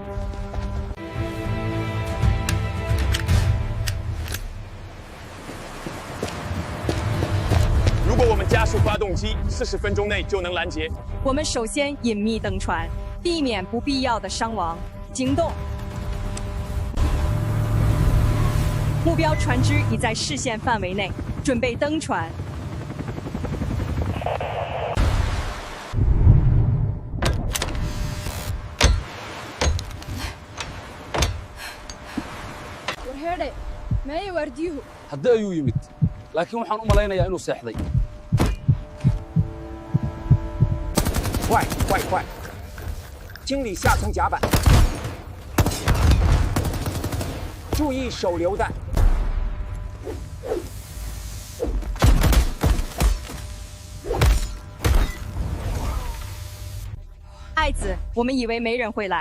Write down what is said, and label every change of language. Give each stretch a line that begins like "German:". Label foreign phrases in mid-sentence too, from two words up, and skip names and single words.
Chinese: 如果我们加速发动机，40分钟内就能拦截。我们首先隐秘登船，避免不必要的伤亡。惊动！目标船只已在视线范围内，准备登船。
Somali: haddii ayuu yimid laakiin waxaan u malaynayaa inuu seexday
Chinese: 快快快！清理下层甲板，注意手榴弹。爱子，我们以为没人会来。